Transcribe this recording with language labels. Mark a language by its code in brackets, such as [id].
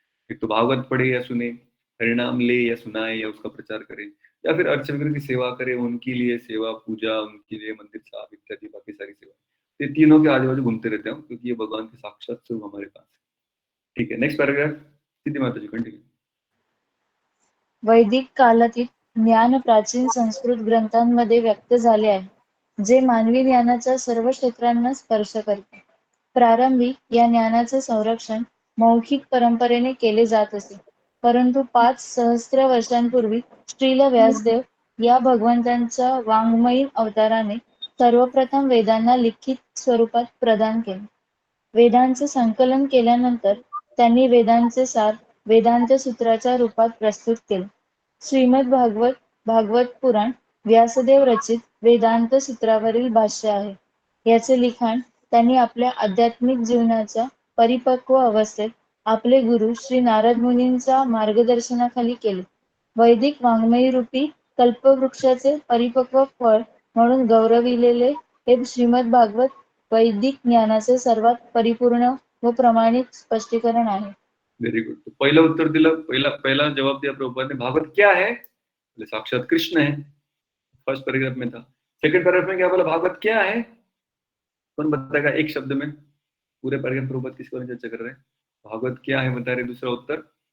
[hi] एक तो भागवत पढ़े या सुने, हरिनाम ले या सुनाए या उसका प्रचार करे, या फिर अर्च विग्रह की सेवा करे, उनके लिए सेवा पूजा, उनके लिए मंदिर साफ इत्यादि बाकी सारी सेवा, ये तीनों के आजू बाजू घूमते रहते हैं, क्योंकि ये भगवान के साक्षात स्वरूप हमारे पास है। ठीक है, नेक्स्ट पैराग्राफ, सिद्धि माता जी कंटिन्यू। [mr] वैदिक कालातील ज्ञान प्राचीन संस्कृत ग्रंथांमध्ये व्यक्त झाले आहे, जे मानवी ज्ञानाच्या सर्व क्षेत्रांना स्पर्श करते। प्रारंभी या ज्ञानाचे संरक्षण मौखिक परंपरेने केले जात असे, परंतु 5 सहस्त्र वर्षांपूर्वी श्रील व्यासदेव या भगवंतांच्या वाङ्मयीन अवताराने सर्वप्रथम वेदांना लिखित स्वरूपात प्रदान केले। वेदांचे संकलन केल्यानंतर त्यांनी वेदांचे सार वेदांत सूत्राच्या रूपात प्रस्तुत केले। श्रीमद भागवत पुराण व्यासदेव रचित वेदांत सूत्रावरील भाष्य आहे। याचे लिखाण त्यांनी आपल्या आध्यात्मिक जीवनाच्या परिपक्व अवस्थेत आपले गुरु श्री नारद मुनींच्या मार्गदर्शनाखाली केले. वैदिक वाङ्मय रूपी कल्पवृक्षाचे परिपक्व फळ म्हणून गौरविलेले हे श्रीमद भागवत वैदिक ज्ञानाचे सर्वात परिपूर्ण व प्रमाणित स्पष्टीकरण आहे. [en] Very good. [mr] तो पहिला उत्तर दिलं, [hi] पहला जवाब दिया प्रभुपाद ने, भागवत क्या है? बोले साक्षात कृष्ण है. फर्स्ट पैराग्राफ में था. सेकंड पैराग्राफ में क्या बोला? भागवत क्या है? कौन बताएगा एक शब्द में? पूरे पैराग्राफ प्रभुपाद किसके बारे में चर्चा कर रहे हैं? भागवत क्या है बता रहे. दूसरा उत्तर